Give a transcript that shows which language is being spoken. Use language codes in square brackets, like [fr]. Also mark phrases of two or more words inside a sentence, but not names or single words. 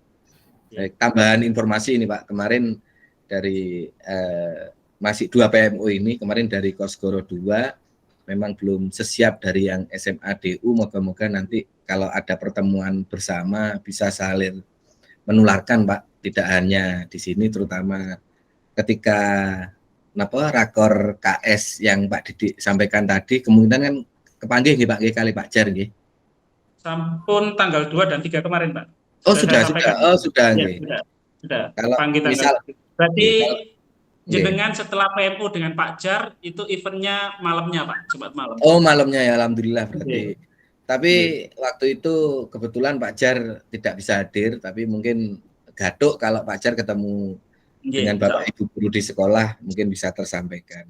[id] Baik, tambahan informasi ini Pak, kemarin dari masih 2 PMU ini, kemarin dari Kosgoro 2 memang belum sesiap dari yang SMA DU, moga-moga nanti kalau ada pertemuan bersama bisa saling menularkan Pak, tidak hanya di sini, terutama ketika rakor KS yang Pak Didi sampaikan tadi, kemungkinan kan kepanggil nggih Pak kali Pak Jar nggih. Sampun tanggal 2 dan 3 kemarin Pak. Oh sudah nggih. Sudah. Kalau Panggil misal berarti nggih. jenengan setelah PMU dengan Pak Jar itu eventnya malamnya Pak, Jumat malam. Oh malamnya ya, alhamdulillah berarti. Tapi waktu itu kebetulan Pak Jar tidak bisa hadir, tapi mungkin gaduk kalau Pak Jar ketemu dengan Bapak Ibu guru di sekolah mungkin bisa tersampaikan.